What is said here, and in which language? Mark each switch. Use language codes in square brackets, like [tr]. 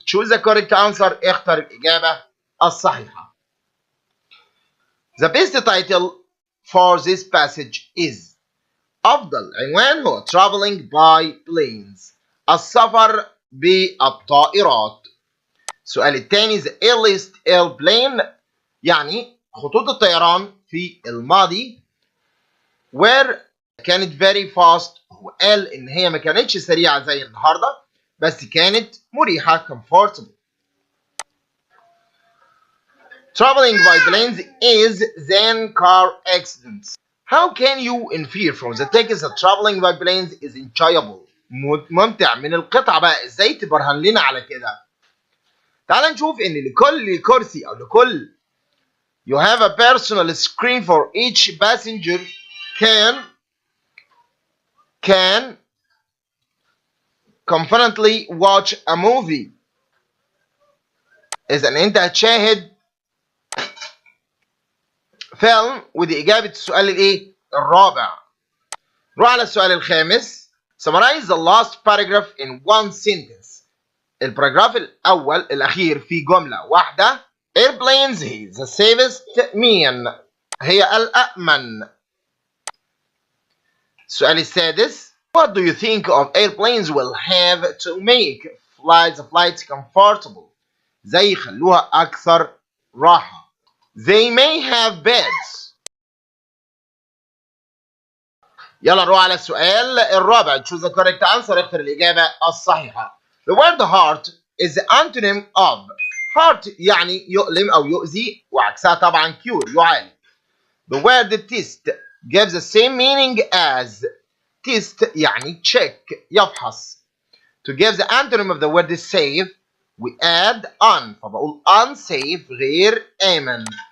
[en] choose the correct answer. [ar] اختر الإجابة الصحيحة. [en] The best title for this passage is [ar] أفضل عنوان هو [en] traveling by planes، [ar] السفر بالطائرات. السؤال الثاني [en] the earliest airplane [ar] يعني خطوط الطيران في الماضي where كانت [en] very fast. [ar] هو قال إن هي ما كانتش سريعة زي النهاردة بس كانت مريحة comfortable. [en] Traveling by planes is than car accidents. How can you infer from the text that traveling by planes is enjoyable؟ [ar] ممتع من القطعة بقى ازاي تبرهن لنا على كده؟ تعال نشوف ان لكل كرسي او لكل [en] you have a personal screen for each passenger can confidently watch a movie. [ar] إذا أنت هتشاهد فيلم. ودي إجابة السؤال الإيه؟ الرابع. نروح على السؤال الخامس. [en] Summarize the last paragraph in one sentence. [ar] الباراجراف الأول الأخير في جملة واحدة. [en] Airplanes هي the safest mean. [ar] هي الأأمن. السؤال السادس. [en] What do you think of airplanes will have to make flights comfortable؟ [ar] زي يخلوها أكثر راحة. [en] They may have beds. [ar] يلا نروح على السؤال الرابع. [en] choose the correct answer. [ar] اختر الإجابة الصحيحة. [en] The word heart is the antonym of. [ar] heart يعني يؤلم أو يؤذي وعكسها طبعا cure يعالج. [en] The word test gives the same meaning as test يعني check يفحص. To give the antonym of the word safe we add un فبقول unsafe [ar] غير آمن.